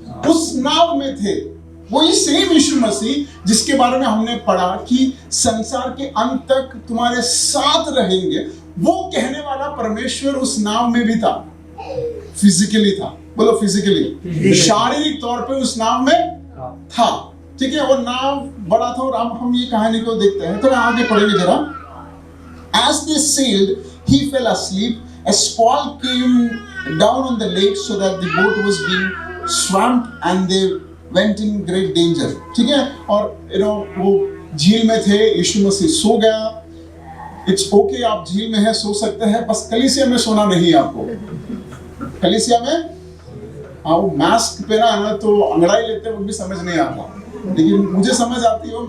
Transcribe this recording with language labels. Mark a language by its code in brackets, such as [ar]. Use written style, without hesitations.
[hi] उस नाव में थे। वही सेम यीशु मसीह जिसके बारे में हमने पढ़ा कि संसार के अंत तक तुम्हारे साथ रहेंगे, वो कहने वाला परमेश्वर उस नाव में भी था। फिजिकली था, बोलो फिजिकली, शारीरिक तौर पे उस नाव में था। ठीक है, वो नाव बड़ा था। और अब हम ये कहानी को देखते हैं, तो आगे पढ़ेंगे जरा। [en] As they sailed, he fell asleep. A squall came down on the lake so that the boat was being swamped and they went in great danger. [hi] ठीक है, और वो झील में थे, यीशु मसीह सो गया. [en] it's okay, [hi] आप झील में है, सो सकते हैं, बस कलीसिया में सोना नहीं आपको. कलीसिया में वो मास्क पहना है ना, तो अंगड़ाई लेते वक्त भी समझ नहीं आता, लेकिन मुझे समझ आती है.